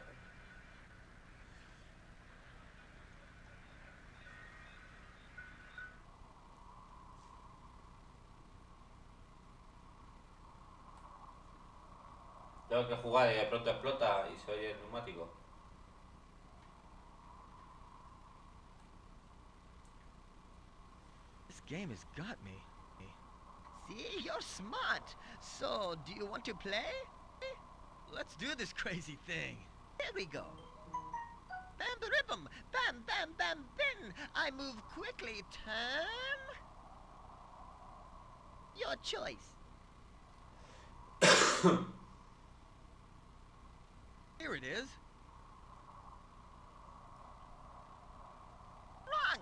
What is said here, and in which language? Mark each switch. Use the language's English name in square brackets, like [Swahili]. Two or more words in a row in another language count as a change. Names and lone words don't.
[Spanish] Tengo que jugar y de pronto explota y se oye el neumático. [English] This game has got me. See, you're smart. So, do you want to play? Let's do this crazy thing. Here we go. Bam baribum, bam bam bam bin. I move quickly. Turn. Your choice. Here it is. Wrong.